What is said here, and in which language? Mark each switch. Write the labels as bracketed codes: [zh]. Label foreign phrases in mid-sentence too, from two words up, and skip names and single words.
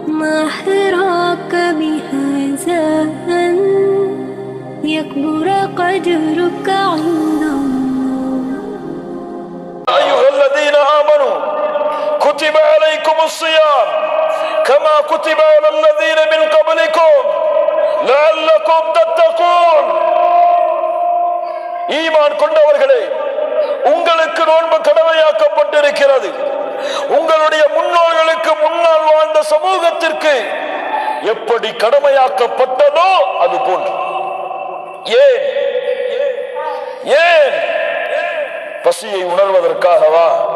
[ar] ما حراك بهذا أن يكبر قدرك عند الله. أيها الذين آمنوا كتب عليكم الصيام كما كتب على الذين من قبلكم لعلكم تتقون. [ta] ஈமான் கொண்டவர்களே, உங்களுக்கு நோன்பு கடமையாக்கப்பட்டிருக்கிறது. உங்களுடைய முன்னோர்களுக்கு முன்னால் வாழ்ந்த சமூகத்திற்கு எப்படி கடமையாக்கப்பட்டதோ அது போன்று. ஏன் ஏன் பசியை உணர்வதற்காகவா?